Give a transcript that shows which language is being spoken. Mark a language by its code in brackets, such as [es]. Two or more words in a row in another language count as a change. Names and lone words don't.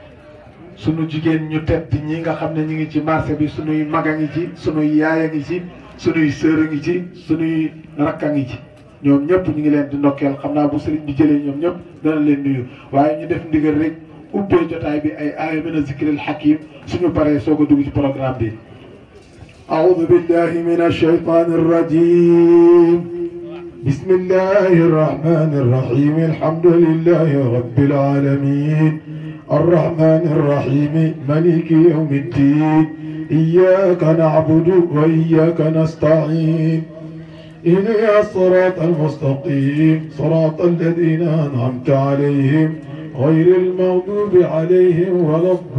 [wo] sunu jigéen ñu tedd ñi nga xam ne ñu ngi ci marché bi sunuy mag a ngi ci sunuy yaay a ngi ci sunuy sœur a ngi ci sunuy rakk a ngi ci ñoom ñëpp ñu ngi leen di ndokkeel xam naa bu sëriñ bi jëlee ñoom ñëpp dana leen nuyu waaye ñu def ndigal rek ubbee jotaay bi ay aaya [ar] من الذكر الحكيم [wo] suñu paree soog a dugg ci programme bi. [ar] أعوذ بالله من الشيطان الرجيم بسم الله الرحمن الرحيم الحمد لله رب العالمين الرحمن الرحيم مالك يوم الدين إياك نعبد وإياك نستعين إلى الصراط المستقيم صراط الذين أنعمت عليهم غير المغضوب عليهم ولا